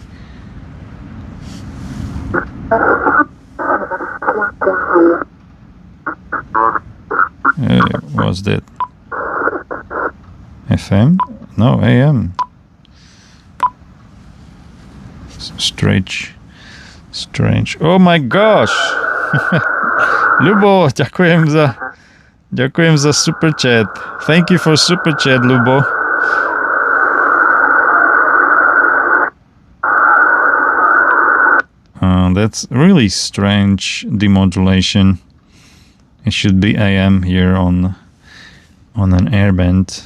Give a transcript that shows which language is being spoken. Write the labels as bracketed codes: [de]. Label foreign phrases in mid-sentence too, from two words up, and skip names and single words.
[en] What's that? FM? No, AM. Strange. Oh my gosh! [sk] Lubo, ďakujem za super chat. [en] Thank you for super chat, Lubo. That's really strange demodulation. It should be AM here on an airband.